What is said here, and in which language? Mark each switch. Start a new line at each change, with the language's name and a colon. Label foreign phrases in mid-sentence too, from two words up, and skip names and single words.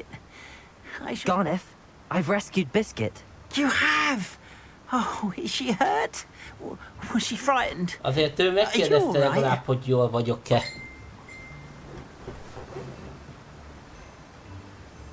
English: Garneth, I've rescued Biscuit. You have? Oh, is she hurt? Was she frightened?
Hungarian: Azért ő megkérdezte legalább, hogy jól vagyok-e.